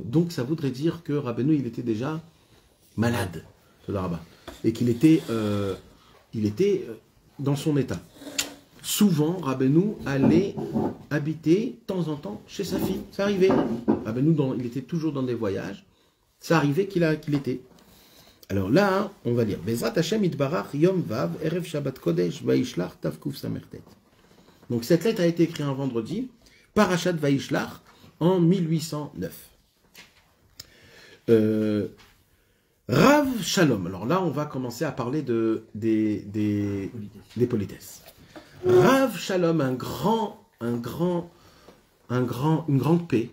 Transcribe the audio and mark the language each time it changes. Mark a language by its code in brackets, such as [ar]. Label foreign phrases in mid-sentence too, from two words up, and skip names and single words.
[fr] Donc ça voudrait dire que Rabbeinu, il était déjà malade, et qu'il était, dans son état. Souvent, Rabbeinu allait habiter de temps en temps chez sa fille. Ça arrivait. Rabbeinu, il était toujours dans des voyages. Ça arrivait qu'il était. Alors là, on va dire [he] בעזרת השם יתברך יום ו ערב שבת קודש וישלח תק סט. [fr] Donc cette lettre a été écrite un vendredi, Parashat Vaishlach, en 1809. [he] רב שלום. [fr] Alors là, on va commencer à parler des politesses. [he] רב שלום, [fr] une grande paix.